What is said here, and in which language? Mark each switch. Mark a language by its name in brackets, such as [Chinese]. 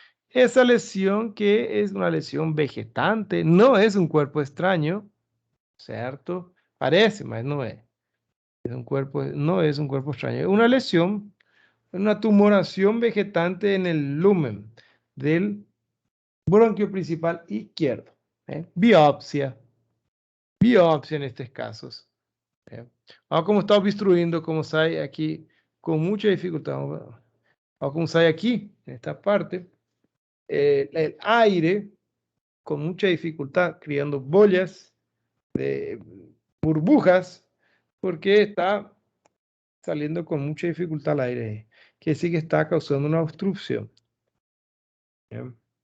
[Spanish] Esa lesión que es una lesión vegetante, no es un cuerpo extraño, ¿cierto? Parece, mas no es. No es un cuerpo extraño. Es una lesión, una tumoración vegetante en el lumen del bronquio principal izquierdo. Biopsia. Biopsia en estos casos. [Portuguese] Olha como está obstruyendo, como sai aqui com muita dificuldade. [Spanish] Olha como sai aqui, nesta parte, el aire con mucha dificultad, creando bollas, de burbujas, porque está saliendo con mucha dificultad el aire, que sí que está causando una obstrucción. Bien.